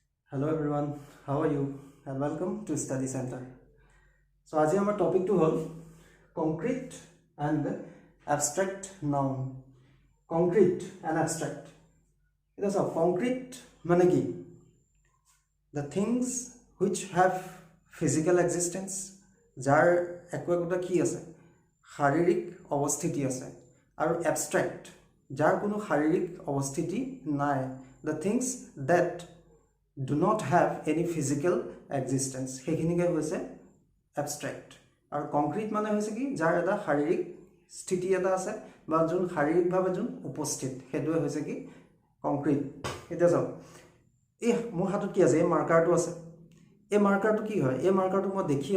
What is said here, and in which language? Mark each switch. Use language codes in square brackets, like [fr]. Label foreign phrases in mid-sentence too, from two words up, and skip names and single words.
[en] Hello everyone, how are you? And welcome to Study Center. So, आज our topic to hold concrete and abstract noun. Concrete and abstract. It is a concrete [as] মানে কি? [en] The things which have physical existence, [as] যাৰ একোটা কি আছে? শাৰীৰিক অৱস্থিতি আছে আৰু abstract, যাৰ কোনো শাৰীৰিক অৱস্থিতি নাই. [en] The things that do not have any physical existence [as] সেইখিনিকে হৈছে abstract আৰু concrete মানে হৈছে কি যাৰ এটা শাৰীৰিক স্থিতি এটা আছে বা যোন শাৰীৰিকভাৱে যোন উপস্থিত সেইটোৱে হৈছে কি concrete এটা যাও এই মোৰ হাতত কি আছে এই মাৰ্কাৰটো আছে এই মাৰ্কাৰটো কি হয় এই মাৰ্কাৰটো মই দেখি